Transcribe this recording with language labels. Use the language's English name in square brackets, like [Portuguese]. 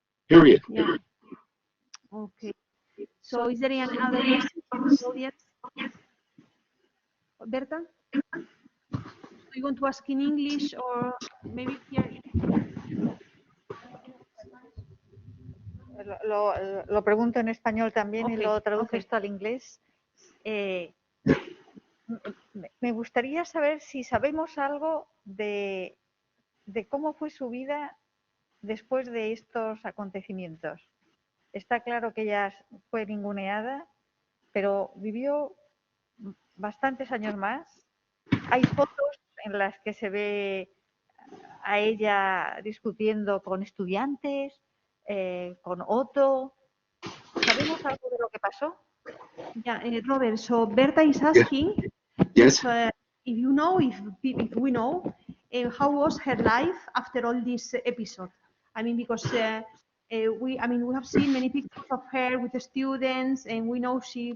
[English] Period. Yeah. Okay. So is there any other question from the audience? Berta? Do you want to ask in English or maybe here? [Spanish] Lo pregunto en español también y [English] Okay, [Spanish] lo traduzco [English] okay. [Spanish] esto al inglés. Me gustaría saber si sabemos algo de cómo fue su vida después de estos acontecimientos. Está claro que ella fue ninguneada, pero vivió bastantes años más. Hay fotos en las que se ve a ella discutiendo con estudiantes, con Otto. ¿Sabemos algo de lo que pasó? [English] Yeah, Robert, so Berta is asking Yes. if you know, if we know, how was her life after all this episode? I mean, because we have seen many pictures of her with the students, and we know she